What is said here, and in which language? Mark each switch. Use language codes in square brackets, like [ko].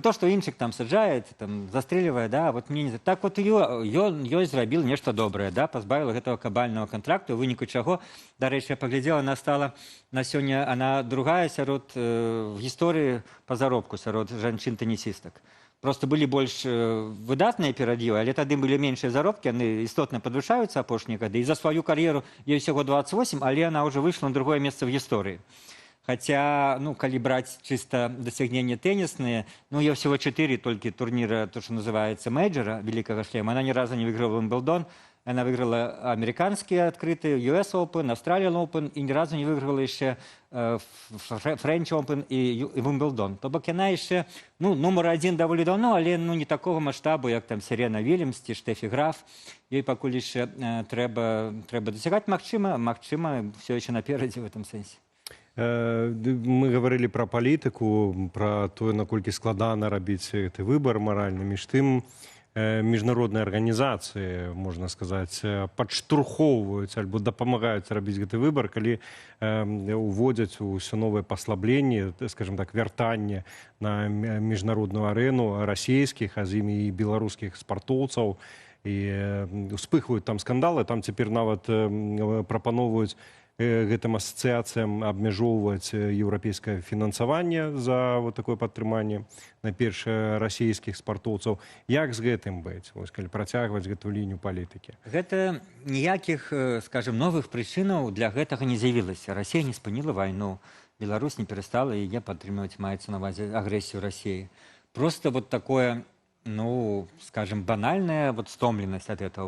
[be] То, што іншых там саджае, застрэлівае, мне не... Так ёй зрабіл нешта добрае, пазбавіла гэтага кабальнага кантракту, у выніку чаго, дарэчы, я паглядзела, [ru] она стала на сёння, она другая [be] сярод в гісторыі па заробку сярод жанчын-тэнісістак. Просто былі больш выдатныя перад ёй, але тады былі меншыя заробкі, яны істотна падвышаюцца апошнія гады, і за сваю кар'еру ёй усяго 28, але яна ўжо выйшла на другое месца в гісторыі. [ru] Хотя, ну, коли брать чисто достижения теннисные, ну, ее всего 4 только турнира, то, что называется мейджора, Великого Шлема. Она ни разу не выиграла Уимблдон. Она выиграла американские открытые, US Open, Australian Open, и ни разу не выиграла еще French Open и Wimbledon. То бок она еще, ну, номер один довольно давно, [be] але ну, не такого масштабу, як там [ru] Серена Вільямс ці Штефі Граф. [uk] Їй пакуль ще треба досягать. [be] Магчыма, [ru] все еще напереди в этом сенсе. [be] Мы говорили про палітыку, про тое, наколькі складана рабіць гэты выбар маральны. Між тым, міжнародныя арганізацыі, можна сказаць, падштурхоўваюць альбо дапамагаюць рабіць гэты выбар, калі уводзяць ўсё новыя паслабленні, скажем так, вяртанне на міжнародную арэну расійскіх, а з імі і беларускіх спартоўцаў. І успыхваюць там скандалы, там цяпер нават прапаноўваюць гэтым асацыяцыям абмяжоўваць еўрапейскае фінансаванне за вот такое падтрыманне найперш расійскіх спартоўцаў. Як з гэтым быць, вось, калі працягваць гэту лінію палітыкі? Гэта ніякіх, скажем, новых прычынаў для гэтага не з'явілася. Расія не спыніла вайну, Беларусь не перастала яе падтрымліваць, маецца на ўвазе агрэсію Расіі. [ru] Просто вот такое, ну, скажем, банальная вот [be] стомленасць ад [ru] этого.